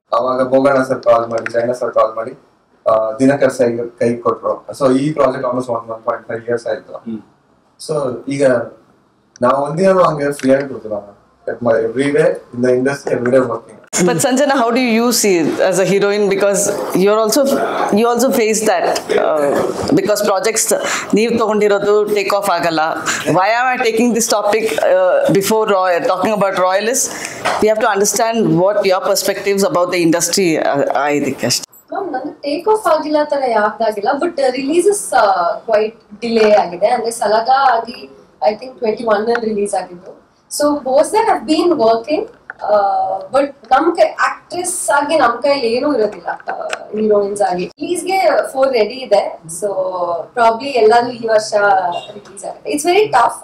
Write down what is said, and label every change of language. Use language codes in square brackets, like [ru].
[kn] ಅವಾಗ Boganna sir call ಮಾಡಿ, ಜೈನ sir call ಮಾಡಿ ದಿನಕರ್ ಸರ್ ಕೈ ಕೊಟ್ರು. ಸೊ ಈ ಪ್ರಾಜೆಕ್ಟ್ ಆಲ್ಮೋಸ್ಟ್ 1.5 years ಆಯ್ತು. ಸೊ ಈಗ ನಾವು ಒಂದಿನ ಹಂಗೆ ಫ್ರೀ ಆಗಿ ಕೊಡ್ತೀವಿ [en] every day in the industry, every day working. But Sanjana, how do you see it as a heroine? Because you also face that because projects [kn] ನೀವು ತಗೊಂಡಿರೋದು ಟೇಕ್ ಆಫ್ ಆಗಲ್ಲ. [en] Why am I taking this topic before talking about Royal is we have to understand what your perspectives about the industry I think [kn] ಅಷ್ಟೇ. ನಂದು take off ಆಗಿಲ್ಲ ತರ ಯಾವ್ದಾಗಿಲ್ಲ, but releases quite delay ಆಗಿದೆ. ಅಂದ್ರೆ ಸಲಗ ಆಗಿ I think 21 release ಆಗಿದ್ದು. [en] so boss that have been working, [kn] but ನಮ್ ಕೈ ಆಕ್ಟ್ರೆಸ್ ಆಗಿ ನಮ್ ಕೈಲಿ ಏನೂ ಇರೋದಿಲ್ಲ. ಹೀರೋಯಿನ್ಸ್ ಆಗಿ ರಿಲೀಸ್ಗೆ 4 ರೆಡಿ ಇದೆ. ಸೊ ಪ್ರಾಬ್ಲಿ ಎಲ್ಲಾನು ಈ ವರ್ಷ ರಿಲೀಸ್ ಆಗುತ್ತೆ. [en] It's very tough.